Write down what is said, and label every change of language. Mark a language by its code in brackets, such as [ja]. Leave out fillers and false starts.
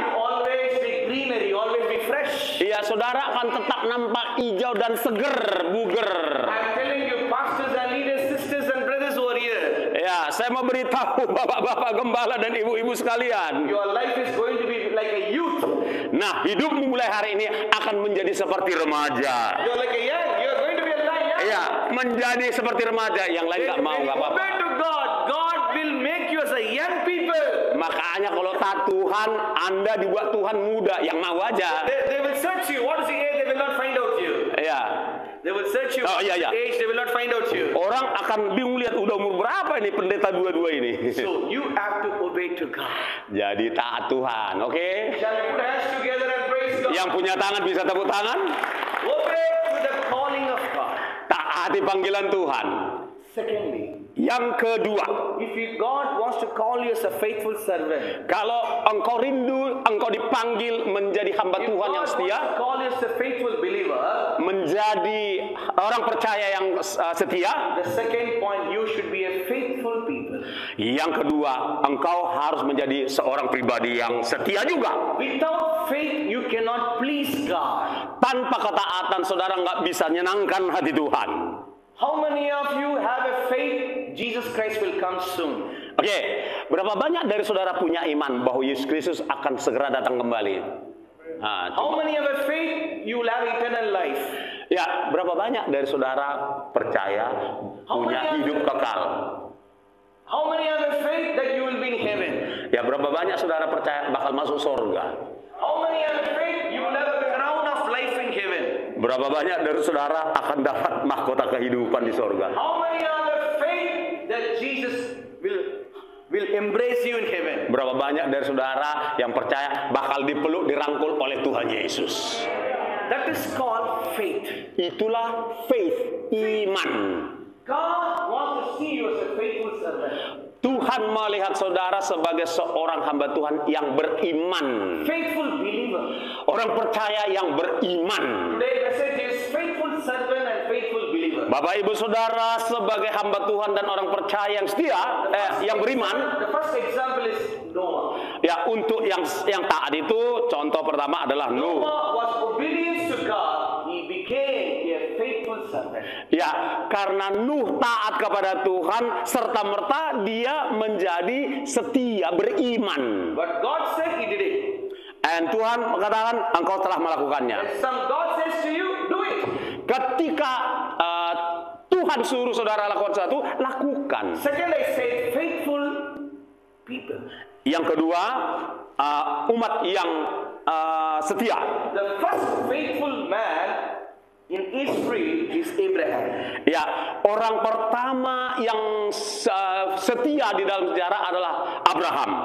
[en] always be greenery, always be fresh. [id] iya saudara akan tetap nampak hijau dan seger, buger. [en] I'm telling you, pastors and leaders, sisters and brothers over here, [id] Ya, saya mau beritahu bapak-bapak gembala dan ibu-ibu sekalian. [en] your life is going to be like a youth. [id] Nah, hidupmu mulai hari ini akan menjadi seperti remaja. [en] You're like a young. You're going to be a young. [id] Iya, menjadi seperti remaja. Yang lain nggak mau, [en] When you [id] nggak apa-apa. [en] obey to God, God will make you as a young people. [id] Makanya kalau taat Tuhan, Anda dibuat Tuhan muda, yang mau aja. [en] They will search you. What is the age? They will not find out you. [id] Iya. [en] They will search you. [id] Oh, iya, iya. [en] Age, they will not find out you. [id] Orang akan bingung lihat udah umur berapa ini pendeta dua-dua ini. [en] So you have to obey to God. [id] Jadi taat Tuhan, oke? [en] Shall we put hands together and praise God? [id] Yang punya tangan bisa tepuk tangan. [en] Obey to the calling of God. [id] Taati panggilan Tuhan. [en] Secondly, [id] Yang kedua, [en] if God wants to call you as a faithful servant, [id] kalau engkau rindu, engkau dipanggil menjadi hamba [en] if [id] Tuhan [en] God [id] yang [en] wants [id] setia, [en] to call you as a faithful believer, [id] menjadi orang percaya yang setia. [en] the second point, you should be a faithful people. [id] Yang kedua, engkau harus menjadi seorang pribadi yang setia juga. [en] Without faith, you cannot please God. [id] Tanpa ketaatan, saudara nggak bisa menyenangkan hati Tuhan. [en] How many of you have a faith Jesus Christ will come soon? [id] Oke, berapa banyak dari saudara punya iman bahwa Yesus Kristus akan segera datang kembali? Nah, [en] How many have a faith you will have eternal life? [id] ya, berapa banyak dari saudara percaya punya hidup kekal? [en] How many have a faith that you will be in heaven? [id] Ya, berapa banyak saudara percaya bakal masuk surga? [en] How many have a faith you will have a crown of life in heaven? [id] Berapa banyak dari saudara akan dapat mahkota kehidupan di sorga? [en] How many are the faith that Jesus will embrace you in heaven? [id] Berapa banyak dari saudara yang percaya bakal dipeluk, dirangkul oleh Tuhan Yesus? [en] That is called faith. [id] Itulah faith, iman. [en] God wants to see you as a faithful servant. [id] Tuhan melihat saudara sebagai seorang hamba Tuhan yang beriman. [en] Faithful believer. [id] Orang percaya yang beriman. [en] Today message is faithful servant and faithful believer. [id] Bapak Ibu Saudara sebagai hamba Tuhan dan orang percaya yang setia, yang beriman. [en] The first example is Noah. [id] Ya, untuk yang taat itu contoh pertama adalah Nuh. [en] Noah was obedience to God. He became a faithful servant. [id] Ya, karena Nuh taat kepada Tuhan serta merta dia menjadi setia, beriman. [en] But God said he did it. [id] Dan Tuhan mengatakan engkau telah melakukannya. [en] And some God says to you, do it. [id] Ketika Tuhan suruh saudara lakukan sesuatu, lakukan. [en] Second, I say faithful people. [id] Yang kedua, umat yang setia. [en] The first faithful man in history is Abraham. [id] Ya, orang pertama yang setia di dalam sejarah adalah Abraham.